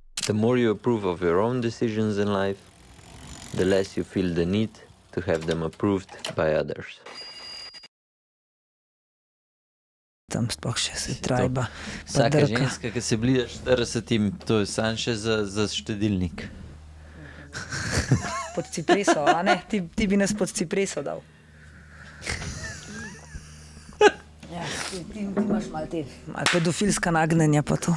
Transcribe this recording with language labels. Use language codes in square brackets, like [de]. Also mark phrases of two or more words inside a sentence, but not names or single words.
[en] The more you approve of your own decisions in life, the less you feel the need to have them approved by others. [sl] Tam sploh še se trajba. Vsaka ženska, ki se bliža 40, to je sam še za štedilnik. Pod cipreso, a ne? Ti bi nas pod cipreso dal. Ja, ti imaš malo pedofilska nagnjenja pa to.